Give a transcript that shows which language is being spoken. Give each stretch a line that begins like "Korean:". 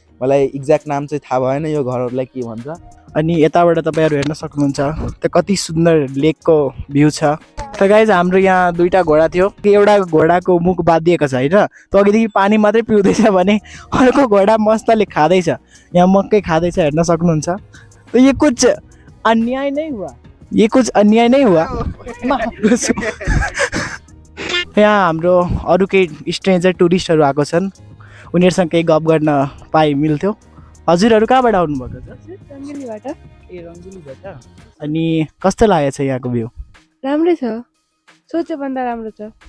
Nepali: मलाई एक्ज्याक्ट नाम चाहिँ थाहा भएन यो घरहरूलाई के भन्छ। अनि यताबाट तपाईँहरू हेर्न सक्नुहुन्छ त कति सुन्दर लेकको भ्यू छ। त गाइज हाम्रो यहाँ दुईटा घोडा थियो। एउटा घोडाको मुख बाँधिएको छ होइन, त अघिदेखि पानी मात्रै पिउँदैछ भने अर्को घोडा मस्तले खाँदैछ, यहाँ मकै खाँदैछ, हेर्न सक्नुहुन्छ।
Hindi: तो ये कुछ अन्याय नहीं हुआ, ये कुछ अन्याय नहीं हुआ।
Nepali: यहाँ हाम्रो अरू केही स्ट्रेन्जर टुरिस्टहरू आएको छन्, उनीहरूसँग केही गफ गर्न पाए मिल्थ्यो। हजुरहरू कहाँबाट आउनुभएको छ? रङ्गलीबाट। ए रङ्गलीबाट। अनि कस्तो लागेको छ यहाँको भ्यू? राम्रै छ, सोचेभन्दा राम्रो छ।